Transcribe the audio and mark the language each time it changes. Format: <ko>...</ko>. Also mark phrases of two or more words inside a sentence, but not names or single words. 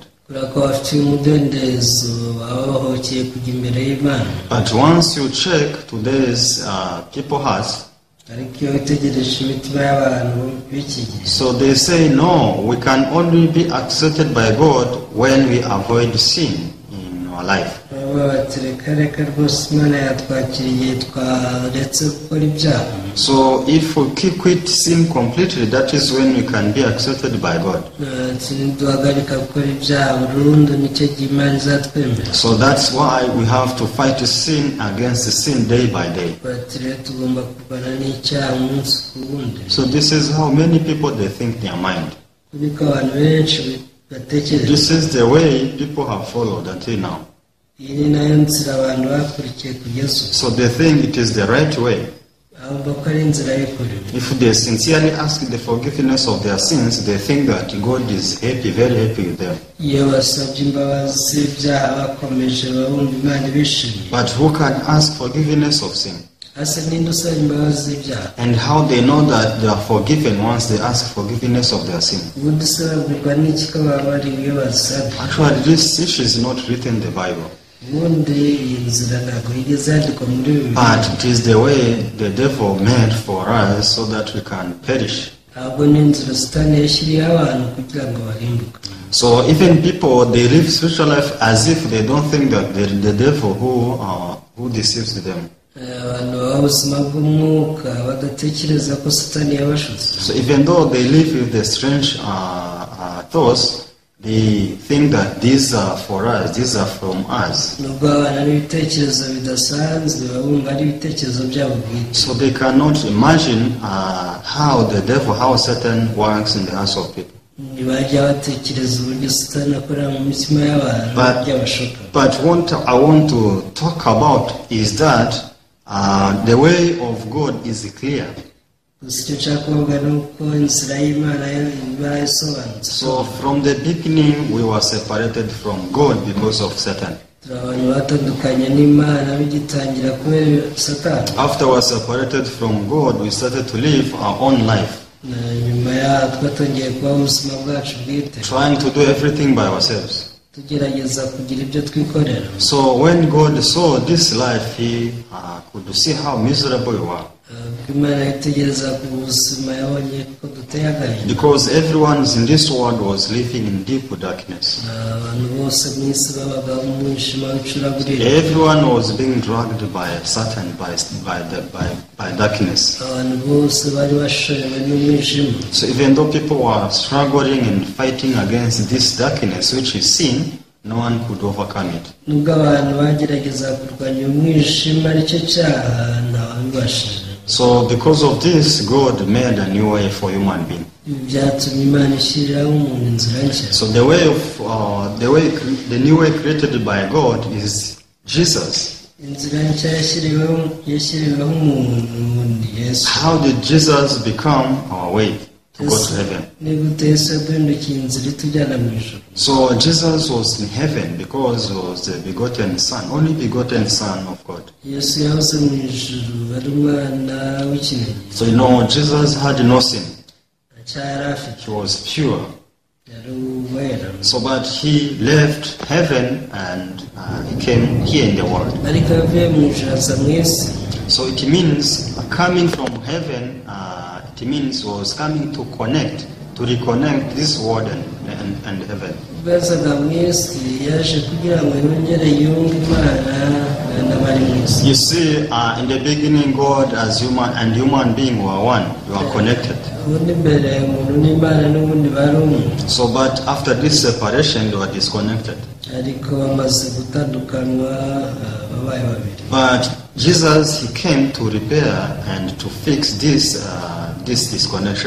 <rw>kubera ko bafite umudendezo baba bahokeye kujya imbere y'Imana.</rw> <en>But once you check today's people hearts,</en> <rw>ariko iyo witegereje imitima y'abantu b'iki gihe,</rw> <en>so they say no, we can only be accepted by God when we avoid sin in our life.</en> <rw>baba bati reka rwose Imana yatwakira igihe twaretse gukora ibyaha.</rw> <en>So if we quit sin completely, that is when we can be accepted by God.</en> <rw>duhagarika gukora ibyaha burundu nicyo gihe Imana izatwemera.</rw> <en>So that's why we have to fight sin against sin day by day.</en> <rw>bati rero tugomba kurwana n'icyaha umunsi ku wundi.</rw> <en>So this is how many people they think their mind.</en> <rw>niko abantu benshi batekereza.</rw> <en>This is the way people have followed until now.</en> <rw>iyi ni nayo nzira abantu bakurikiye kugeza ubu.</rw> <en>So they think it is the right way.</en> <rw>ahubwo ko ari inzira y'ukuri.</rw> <en>If they sincerely ask the forgiveness of their sins, they think that God is happy, very happy with them.</en> <rw>iyo basabye imbabazi z'ibyaha bakomeje babumva Imana ibishimiye.</rw> <en>But who can ask forgiveness of sin?</en> <rw>hasa ninde usaba imbabazi z'ibyaha?</rw> <en>And how they know that they are forgiven once they ask forgiveness of their sin?</en> <rw>ubundi se babwirwa n'iki ko baba bari iyo basabye?</rw> <en>Actually, this issue is not written in the Bible.</en> <rw>ubundi iyi nzira ntabwo yigeze yandikwa muri Bibiliya.</rw> <en>But it is the way the devil made for us so that we can perish.</en> <rw>ahubwo ni inzira Satani yashyiriyeho abantu kugira ngo barimbuke.</rw> <en>So even people, they live spiritual life as if they don't think that the devil who deceives them.</en> <rw>abantu baba ubuzima bw'umwuka badatekereza ko Satani yabashutse.</rw> <en>So even though they live with the strange thoughts, they think that these are for us, these are from us.</en> <rw>nubwo abana n'ibitekerezo bidasanzwe babumva ari ibitekerezo byabo bwite.</rw> <en>So they cannot imagine how the devil, how Satan works in the hearts of people.</en> <rw>ntibajya batekereza uburyo Satani akorera mu mitima y'abantu byabashoka.</rw> <en>But what I want to talk about is that the way of God is clear.</en> <rw>gusa icyo nshaka kuvuga ni uko inzira y'Imana iba isobanutse.</rw> <en>So from the beginning we were separated from God because of Satan.</en> <rw>turi abantu batandukanye n'Imana bigitangira kubera Satani.</rw> <en>After we were separated from God, we started to live our own life,</en> <rw>nyuma yaho twatangiye kubaho ubuzima bwacu bwite,</rw> <en>trying to do everything by ourselves.</en> <rw>tugerageza kugira ibyo twikorera.</rw> <en>So when God saw this life, He could see how miserable we were.</en> <rw>Imana yitegereza ku buzima yabonye ko duteye agahinda.</rw> <en>Because everyone in this world was living in deep darkness.</en> <rw>abantu bose mu isi babaga mu mwijima w'icuraburindi.</rw> <en>Everyone was being dragged by Satan, by darkness.</en> <rw>abantu bose bari bashorewe n'umwijima.</rw> <en>So even though people were struggling and fighting against this darkness, which is sin, no one could overcome it.</en> <rw>nubwo abantu bagerageza kurwanya umwijima aricyo cyaha ntawabibashije.</rw> <en>So because of this, God made a new way for human being.</en> <rw>ibi byatumye Imana ishyiriraho umuntu inzira nshya.</rw> <en>So the new way created by God is Jesus.</en> <rw>inzira nshya yashyiriweho umuntu Yesu.</rw> <en>How did Jesus become our way to go to heaven?</en> <rw>ni gute Yesu yaduhindukiye inzira itujyana mu ijuru?</rw> <en>So Jesus was in heaven because he was the begotten Son, only begotten Son of God.</en> <rw>Yesu yahoze mu ijuru ari umwana w'ikinege.</rw> <en>So Jesus had no sin.</en> <rw>acyari afite,</rw> <en>He was pure.</en> <rw>yari uwera.</rw> <en>So but he left heaven and he came here in the world.</en> <rw>ariko yavuye mu ijuru aza mu isi.</rw> <en>So it means coming from heaven, it means was coming to reconnect this world and heaven.</en> <rw>ubwo yazaga mu isi yaje kugira ngo yongere yunge Imana n'abari mu isi.</rw> <en>You see, in the beginning, God as human being were one. You are connected.</en> <rw>ubundi mbere umuntu n'Imana n'ubundi bari umwe.</rw> <en>So, but after this separation, they were disconnected.</en> <rw>ariko bamaze gutandukanywa babaye babiri.</rw> <en>But Jesus, he came to repair and to fix this this disconnection,</en>